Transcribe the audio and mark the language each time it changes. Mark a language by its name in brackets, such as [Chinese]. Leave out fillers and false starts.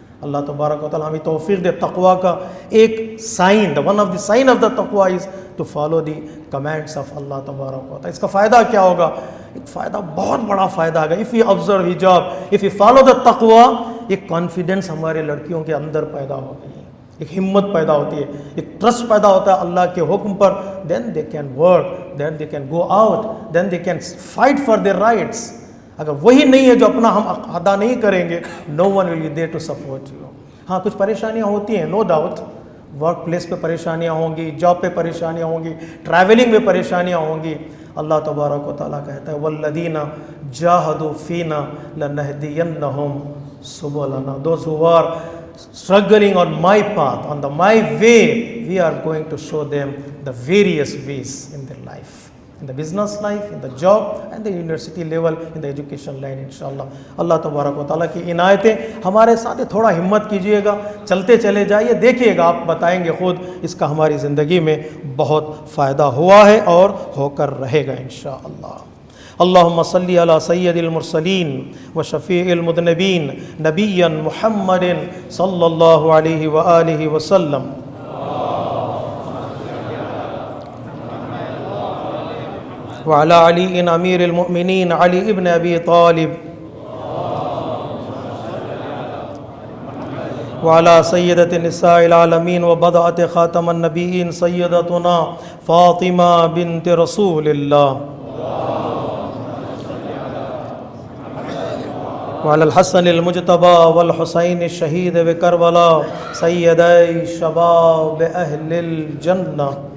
[Urdu] اللہ تبارک و تعالیٰ ہمیں توفیق دے. تقویٰ کا ایک sign, [English] one of the sign of the تقویٰ is to follow the commands of [Urdu] اللہ تبارک و تعالیٰ. اس کا فائدہ کیا ہوگا؟ ایک فائدہ, بہت بڑا فائدہ ہوگا. [English] if you observe حجاب, if you follow the تقویٰ, [Urdu] ایک کانفیڈنس ہمارے لڑکیوں کے اندر پیدا ہوگی, ایک ہمت پیدا ہوتی ہے, ایک ٹرسٹ پیدا ہوتا ہے اللہ کے حکم پر. [English] Then they can work, then they can go out, then they can fight for their rights. [Urdu] اگر وہی نہیں ہے جو اپنا ہم ادا نہیں کریں گے, [English] No one will be there to support you. [Urdu] ہاں, کچھ پریشانیاں ہوتی ہیں, [English] No doubt. [Urdu] ورک پلیس پہ پریشانیاں ہوں گی, جاب پہ پریشانیاں ہوں گی, ٹریولنگ میں پریشانیاں ہوں گی. اللہ تبارک و تعالیٰ کہتا ہے [Arabic] وَالَّذِينَ جَاهَدُوا فِينَا لَنَهْدِيَنَّهُمْ سُبُلَنَا. [English] Those who are struggling on my path, on my way, we are going to show them the various ways in their life, in the business life, in the job and the university level, in the education line, inshallah. [Urdu] اللہ تبارک و تعالیٰ کی عنایتیں ہمارے ساتھ. تھوڑا ہمت کیجئے گا, چلتے چلے جائیے, دیکھیے گا, آپ بتائیں گے خود, اس کا ہماری زندگی میں بہت فائدہ ہوا ہے اور ہو کر رہے گا انشاءاللہ. [Arabic] اللہم صلی علی سید المرسلین و شفیع المذنبین نبیا محمد صلی اللہ علیہ وآلہ وسلم. وعلى علي أمير المؤمنين علي ابن أبي طالب وعلى سيدة النساء العالمين وبضعة خاتم النبيين سيدتنا فاطمة بنت رسول الله وعلى الحسن المجتبى والحسين الشهيد بكربلاء سيدي شباب أهل الجنة